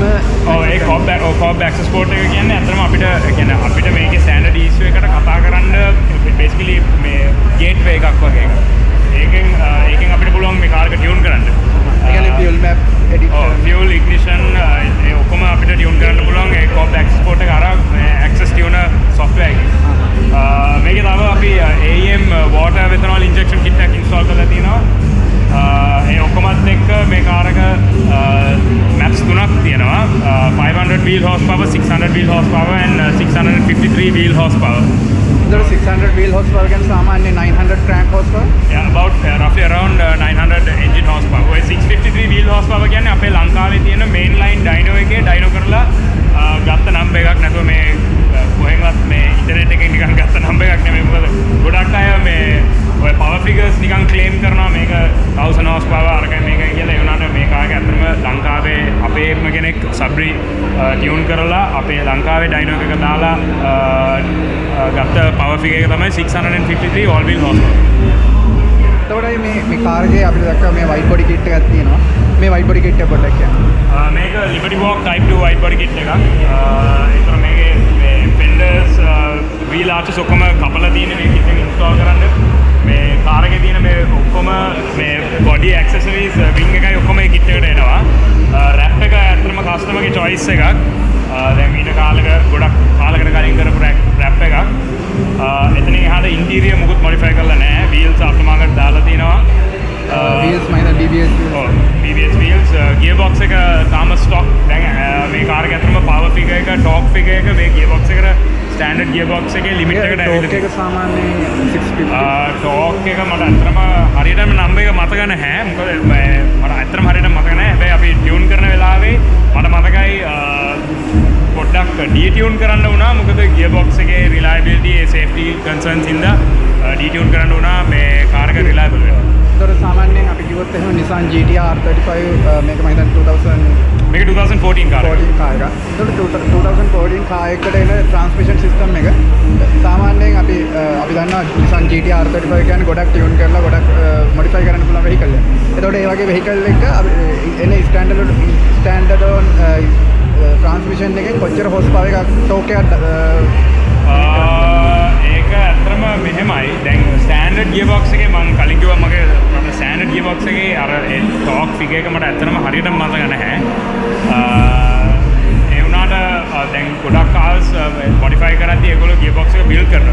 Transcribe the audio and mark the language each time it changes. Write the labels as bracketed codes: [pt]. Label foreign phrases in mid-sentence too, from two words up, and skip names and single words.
[si] ඒ [en] cob access port [si] එක කියන්නේ අතරම අපිට මේකේ [en] standard ECU [si] එකට කතා කරන්න basically මේ gateway එකක් වගේ එකක්. ඒකෙන් අපිට පුළුවන් මේ කාර් එක ටියුන් කරන්න. ඒ කියන්නේ [en] fuel map edit [si] කරන්න. [en] fuel ignition [si] ඒ ඔක්කොම අපිට ටියුන් කරන්න පුළුවන් ඒ [en] cob access port [si] එක අර [en] access tuner software [si] එකකින්. මේකේ තව අපි [en] AEM water ethanol injection kit [si] එකක් install කරලා තියෙනවා. ඒ ඔක්කොමත් එක්ක මේ කාර් එක maps තුනක් තියෙනවා. [en] 500 wheel horsepower, 600 wheel horsepower and 653 wheel horsepower. The 600 wheel horsepower can සාමාන්‍ය 900 crank horsepower. Yeah, about roughly around 900 engine horsepower. [si] ඔය 653 [en] wheel horsepower [si] කියන්නේ අපේ ලංකාවේ තියෙන [en] mainline dyno [si] එකේ dyno කරලා ගත්ත number එකක්. නැතුව මේ කොහෙන්වත් මේ ඉන්ටර්නෙට් එකෙන් නිකන් ගත්ත number එකක් නෙමෙයි. මොකද ගොඩක් අය මේ ඔය [en] power figures [si] නිකන් claim කරනවා මේක 1000 horsepower අරගෙන මේක කියලා. ඒ වුණාට මේ කාර් එක ඇත්තටම ලංකාවේ අපේම කෙනෙක් සබ්රි ටියුන් කරලා අපේ ලංකාවේ dyno එකක දාලා ගත්ත [en] power figure [si] එක තමයි 653 [en] all wheel horsepower. [si] එතකොට මේ කාර් එකේ අපිට දැක්කා මේ [en] white body kit [si] එකක් තියෙනවා. මේ [en] white body kit [si] එක පොඩ්ඩක් කියන්න. මේක Liberty Walk Type 2 [en] white body kit [si] එකක්. ඒතර මේකේ මේ [en] fenders wheel arches [si] ඔක්කොම කපලා තියෙන මේ kit එක install කරන්න. මේ කාර් එකේ තියෙන මේ ඔක්කොම මේ [en] body accessories wing [si] එකයි ඔක්කොම මේ kit එකට එනවා. wrap එක ඇත්තටම customer ගේ choice එකක්. දැන් ඊට ගොඩක් කාලයකට කලින් කරපු wrap එකක්. එතනින් එහාට interior මුකුත් modify කරලා නැහැ. [en] wheels aftermarket [si] දාලා තියෙනවා. [en] wheels minor BBS wheels. BBS wheels. [si] gearbox එක තාම stock. දැන් මේ කාර් එක ඇත්තටම [en] power figure [si] එක, [en] torque figure [si] එක මේ gearbox එකට [en] standard gearbox [si] එකේ limit එකට ඇවිල්ලා torque එක සාමාන්‍යයෙන් 650. torque එක මට ඇත්තටම හරියටම number එක මතක නැහැ. මොකද මට ඇත්තටම හරියටම මතක නැහැ. හැබැයි අපි tune කරන වෙලාවේ මට මතකයි පොඩ්ඩක් detune කරන්න වුණා. මොකද gearbox එකේ [en] reliability safety concerns [si] හින්දා detune කරන්න වුණා මේ කාර් එක reliable වෙනවා. ඒතර සාමාන්‍යයෙන් අපි කිව්වොත් එහෙනම් Nissan GT-R R35 මේක මම හිතන්නේ මේක 2014 කාර් එක. 14 කාර් එකක්. ඒතර 2014 කාර් එකට එන [en] transmission system [si] එක සාමාන්‍යයෙන් අපි දන්නවා Nissan GT-R R35 කියන්නේ ගොඩක් tune කරලා ගොඩක් modify කරන්න පුළුවන් vehicle එක. ඒතකොට ඒ වගේ vehicle එක එන [en] standard on transmission [si] එකේ කොච්චර horsepower එකක් torque එකක් ඒක ඇත්තටම මෙහෙමයි. දැන් [en] standard gearbox [si] එකේ මම කලින් කිව්වා මගේ [en] standard gearbox [si] එකේ අර [en] torque figure [si] එක මට ඇත්තටම හරියටම මතක නැහැ. ඒ වුණාට දැන් ගොඩක් [en] cars modify [si] කරද්දී ඒගොල්ලෝ ගියර්බොක්ස් එක බිල්ඩ් කරනවා.